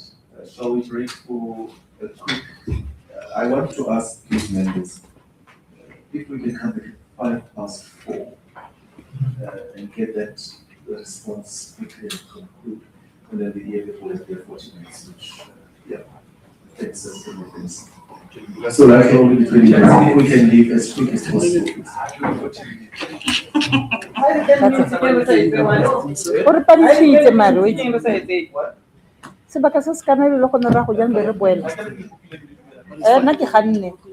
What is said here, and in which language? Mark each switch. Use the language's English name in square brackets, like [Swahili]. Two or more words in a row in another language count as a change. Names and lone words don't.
[English] Shall we break for a quick? I want to ask these members if we can come back at 4:05 and get that response quickly and conclude, and then the EFF will have their 40 minutes, which takes us to the things. So that's only 20 minutes. If we can leave as quick as possible. [Tswana] Ore pa ditshitse mare o sebaka se se kana le go nna go jang be re boela nna ke ganne